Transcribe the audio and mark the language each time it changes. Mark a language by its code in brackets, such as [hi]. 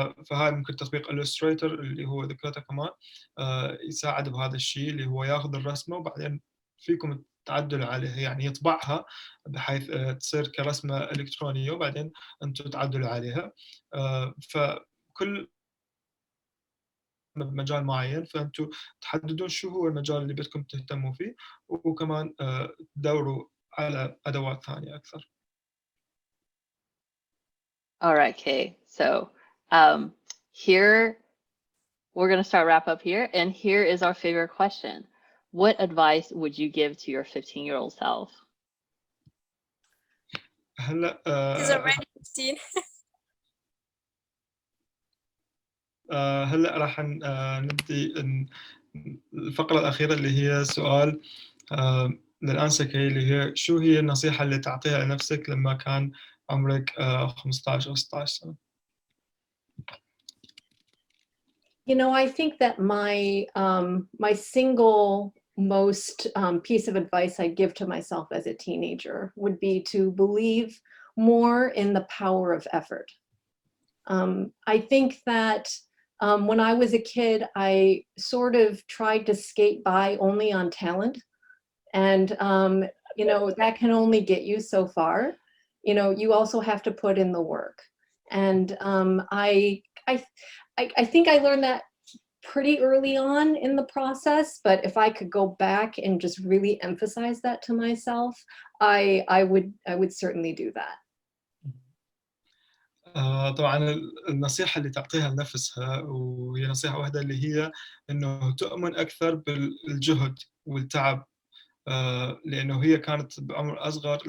[ar] فهاي ممكن تطبيق Illustrator اللي هو ذكرته كمان يساعد بهذا الشيء، اللي هو ياخذ الرسمة وبعدين فيكم تعدلوا عليها، يعني يطبعها بحيث تصير كرسمة إلكترونية وبعدين أنتم تعدلوا عليها. فكل بمجال معين فأنتم تحددون شو هو المجال اللي بدكم تهتموا فيه، وكمان تدوروا على أدوات ثانية أكثر. [en] All right, Kay. So here, we're going to start wrap up here. And here is our favorite question. What advice would you give to your 15-year-old self? [ar] هلا [en] He's already 15. [ar] هلا راح نبدي الفقرة الأخيرة اللي هي سؤال للأنسة كي، اللي هي شو هي النصيحة اللي تعطيها لنفسك لما كان عمرك 15 أو 16 سنة؟ [en] You know, I think that my my single most piece of advice I'd give to myself as a teenager would be to believe more in the power of effort. I think that When I was a kid, I sort of tried to skate by only on talent. And, you know, that can only get you so far. You know, you also have to put in the work. And I think I learned that pretty early on in the process, but if I could go back and just really emphasize that to myself, I would certainly do that. [ar] طبعا النصيحة اللي تعطيها لنفسها وهي نصيحة واحدة اللي هي إنه تؤمن أكثر بالجهد والتعب، لأنه هي كانت بعمر أصغر.